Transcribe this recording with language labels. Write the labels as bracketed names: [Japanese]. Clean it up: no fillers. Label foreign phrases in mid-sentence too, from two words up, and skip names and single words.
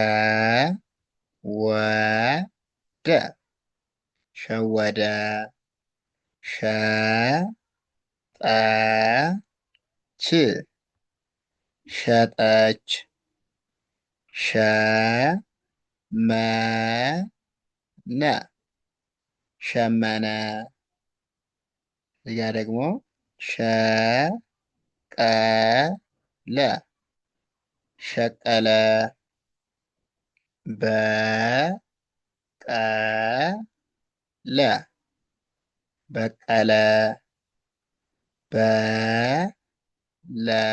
[Amharic] ወ ደ ሸወደ። ሸ ጠ ች ሸጠች። ሸ መ ነ ሸመነ። እዚጋ ደግሞ ሸ ቀ ለ ሸቀለ። በ ቀ ለ በቀለ። በ ለ